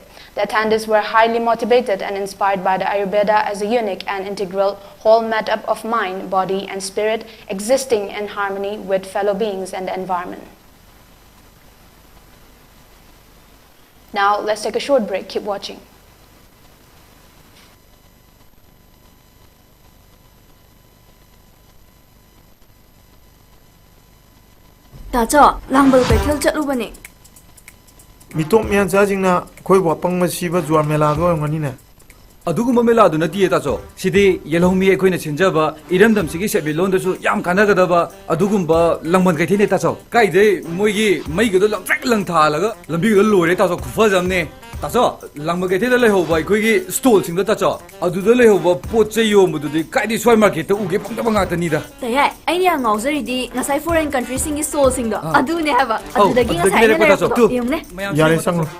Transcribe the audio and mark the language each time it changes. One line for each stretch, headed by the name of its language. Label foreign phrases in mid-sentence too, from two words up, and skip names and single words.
English: The attendees were highly motivated and inspired by the Ayurveda as a unique and integral whole made-up of mind, body and spirit, existing in harmony with fellow beings and the environment. Now let's take a short break. Keep watching.
Manipuri: Tacho, langbal betel chatubani. Mitop mian jajingna khoi wa pangma siba juar mela do ngani ne. Aduguma mela do nati tacho. Sidi yelhomi ekhoina chinjaba iramdam sigi sebilon dasu yam kanagadaba adugumba langban kaithine tacho. Kaide moigi maigido langtrak langthalaga lambi do lore tacho khufajamne. Tacho langba kaithida lehoba ekhoi stall singda tacho. Aduda lehoba potche yomududi kaidi swai market ta uge pangdaba ngata da. Tayai, aini ang ngauzaridi ngasai
English: foreign country
Manipuri: singi stall singdo. Adune haba. Adudagi ngasai na lepo. Yumne. Yare sanglo.